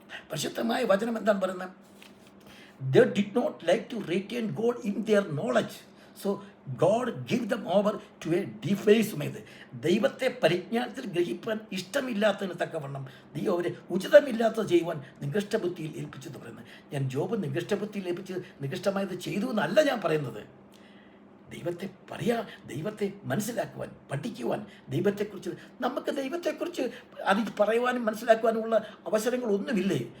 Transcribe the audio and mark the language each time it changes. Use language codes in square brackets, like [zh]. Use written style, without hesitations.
[ml] പരിശുദ്ധമായ വചനം എന്താണ് പറയുന്നത്? [en] They did not like to retain God in their knowledge. So God gave them over to a defacement. [ml] ദൈവത്തെ പരിജ്ഞാനത്തിൽ ഗ്രഹിപ്പാൻ ഇഷ്ടമില്ലാത്തതിന് തക്കവണ്ണം അവരെ ഉചിതമില്ലാത്തത് ചെയ്യുവാൻ നികഷ്ടബുദ്ധിയിൽ ഏൽപ്പിച്ചെന്ന് പറയുന്നത്. ഞാൻ ജോബ് നികഷ്ടബുദ്ധിയിൽ ഏൽപ്പിച്ച് നികഷ്ടമായത് ചെയ്തു എന്നല്ല ഞാൻ പറയുന്നത്. ദൈവത്തെ മനസ്സിലാക്കുവാൻ, പഠിക്കുവാൻ, നമുക്ക് ദൈവത്തെക്കുറിച്ച് പറയുവാനും മനസ്സിലാക്കുവാനുമുള്ള അവസരങ്ങളൊന്നുമില്ലേ?